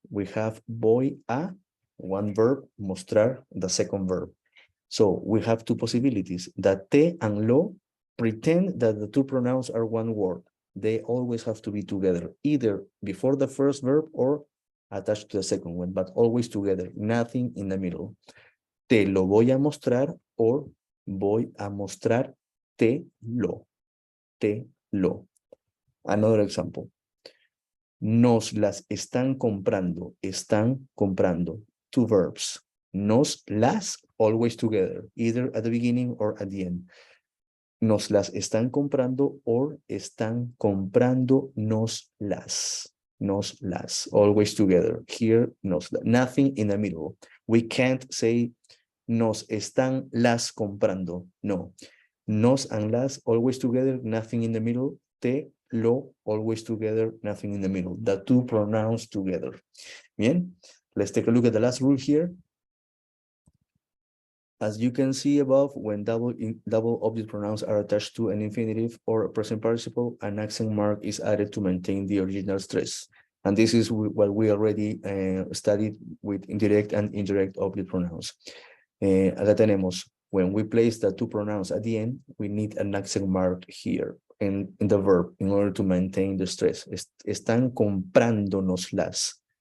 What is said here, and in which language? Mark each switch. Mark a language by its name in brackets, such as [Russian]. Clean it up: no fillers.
[English] We have [Spanish] voy a, [English] one verb, mostrar, the second verb. So we have two possibilities. That te and lo pretend that the two pronouns are one word. They always have to be together, either before the first verb or attached to the second one, but always together, nothing in the middle. [Spanish] Te lo voy a mostrar or voy a mostrar te lo. Te lo. [English] Another example. [Spanish] Nos las están comprando. Están comprando. [English] Two verbs. [Spanish] Nos las, [English] always together, either at the beginning or at the end. [Spanish] Nos las están comprando or están comprando nos las. Nos las, [English] always together. Here, nos, nothing in the middle. We can't say [Spanish] nos están las comprando. [English] No. Nos and las, always together, nothing in the middle. [Spanish] Te, lo, [English] always together, nothing in the middle. The two pronouns together. [Spanish] Bien. [English] Let's take a look at the last rule here. As you can see above, when double object pronouns are attached to an infinitive or a present participle, an accent mark is added to maintain the original stress. And this is what we already studied with indirect and indirect object pronouns. [Spanish] Acá tenemos, [English] when we place the two pronouns at the end, we need an accent mark here in the verb in order to maintain the stress. [Spanish] Están comprándonoslas.